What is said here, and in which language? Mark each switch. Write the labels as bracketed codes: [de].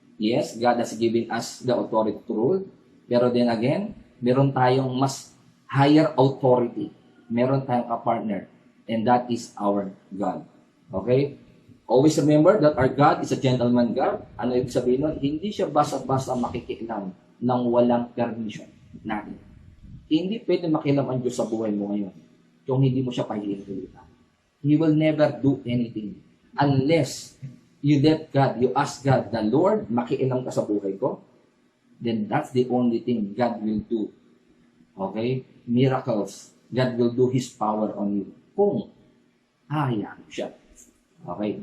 [en] Yes, God has given us the authority to rule. Pero then again, [tl] meron tayong mas [en] higher authority. [tl] Meron tayong ka-partner. [en] And that is our God. [tl] Okay? [en] Always remember that our God is a gentleman God. [tl] Ano ibig sabihin nun? Hindi siya basta-basta makikialam ng walang permission natin. Hindi pwede makialam ang Diyos sa buhay mo ngayon kung hindi mo siya pahihintulitan. [en] He will never do anything unless you let God, you ask God, the Lord, [tl] makialam ka sa buhay ko, [en] then that's the only thing God will do. Okay? Miracles. God will do His power on you. [tl] Kung hayaan siya. [en] Okay?